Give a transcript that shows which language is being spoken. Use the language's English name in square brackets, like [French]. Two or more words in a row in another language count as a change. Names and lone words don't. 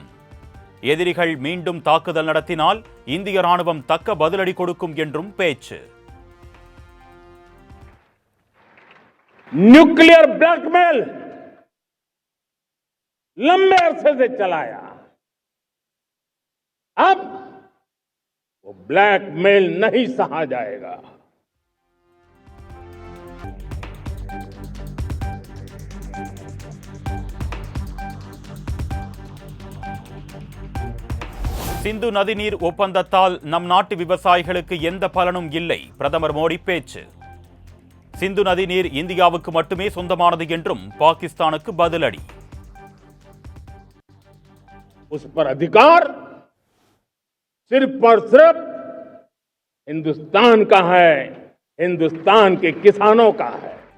[Tamil] எதிரிகள் மீண்டும் தாக்குதல் நடத்தினால் இந்திய ராணுவம் தக்க பதிலடி கொடுக்கும் என்றும் பேச்சு. [English] nuclear blackmail [Hindi] लंबे अरसे से चलाया, अब वो ब्लैकमेल नहीं सहा जाएगा. [Tamil] சிந்து நதிநீர் ஒப்பந்தத்தால் நம் நாட்டு விவசாயிகளுக்கு எந்த பலனும் இல்லை, பிரதமர் மோடி பேச்சு. சிந்து நதிநீர் இந்தியாவுக்கு மட்டுமே சொந்தமானது என்றும் பாகிஸ்தானுக்கு பதிலடி. [Hindi] उस पर अधिकार सिर्फ और सिर्फ हिंदुस्तान का है, हिंदुस्तान के किसानों का है.